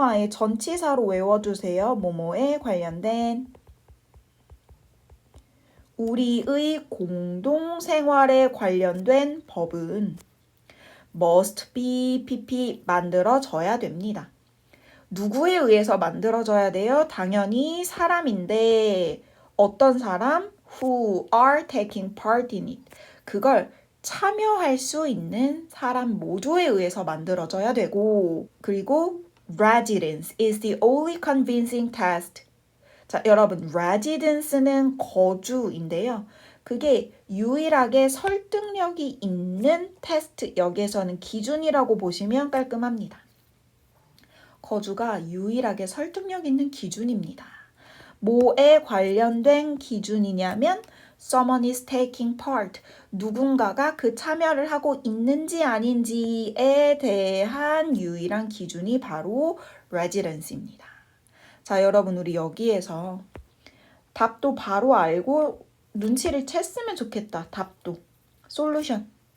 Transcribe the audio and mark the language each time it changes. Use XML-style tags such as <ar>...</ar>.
<ko>아예 전치사로 외워주세요. 뭐뭐에 관련된 우리의 공동생활에 관련된 법은 must be pp 만들어져야 됩니다. 누구에 의해서 만들어져야 돼요? 당연히 사람인데 어떤 사람?</ko> <en>Who are taking part in it.</en> <ko>그걸 참여할 수 있는 사람 모두에 의해서 만들어져야 되고 그리고</ko> <en>residence is the only convincing test.</en> <ko>자, 여러분 residence는 거주인데요. 그게 유일하게 설득력이 있는 테스트, 여기에서는 기준이라고 보시면 깔끔합니다. 거주가 유일하게 설득력 있는 기준입니다. 뭐에 관련된 기준이냐면</ko> <en>someone is taking part.</en> <ko>누군가가 그 참여를 하고 있는지 아닌지에 대한 유일한 기준이 바로 residence입니다. 자, 여러분 우리 여기에서 답도 바로 알고 눈치를 챘으면 좋겠다. 답도. 솔루션.</ko>